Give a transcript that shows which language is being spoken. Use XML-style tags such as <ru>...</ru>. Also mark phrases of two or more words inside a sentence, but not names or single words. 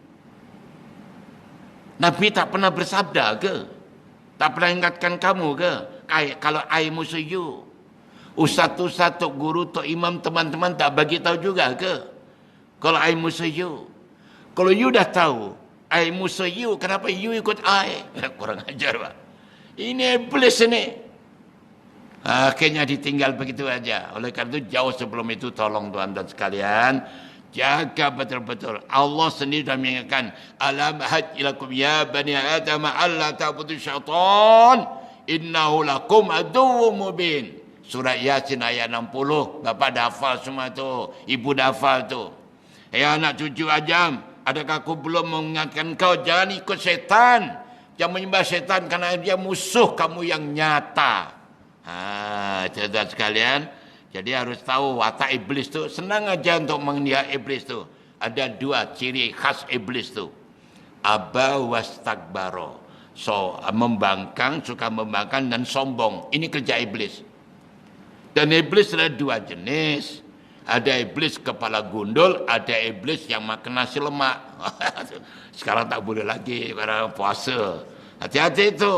<ms>Nabi tak pernah bersabda ke? Tak pernah ingatkan kamu ke? Kalau I musuh you. Ustaz-ustaz, tok guru, tok imam, teman-teman tak bagi tahu juga ke? Kalau I musuh you. Kalau you dah tahu, I musuh you, kenapa you ikut I? Kurang ajar, Pak. Ini iblis ini. Akhirnya ditinggal begitu aja. Oleh karena itu jauh sebelum itu tolong tuan dan sekalian, jaga betul-betul. Allah sendiri dah mengingatkan,</ms> <ar>ألم أعهد إليكم يا بني آدم أن لا تعبدوا الشيطان إنه لكم عدو مبين.</ar> <ms>Surah Yasin ayat 60. Bapak dah hafal semua tu, ibu dah hafal tu. Ya anak cucu Ajam, adakah aku belum mengingatkan kau jangan ikut setan, jangan menyembah setan kerana dia musuh kamu yang nyata. Saudara sekalian, jadi harus tahu watak iblis tu. Senang aja untuk mengenal iblis tu. Ada dua ciri khas iblis tu.</ms> <ar>أبى واستكبر.</ar> <ms>So, membangkang, suka membangkang dan sombong. Ini kerja iblis. Dan iblis ada dua jenis. Ada iblis kepala gundul, ada iblis yang makan nasi lemak. Sekarang tak boleh lagi karena puasa. Hati-hati itu.</ms>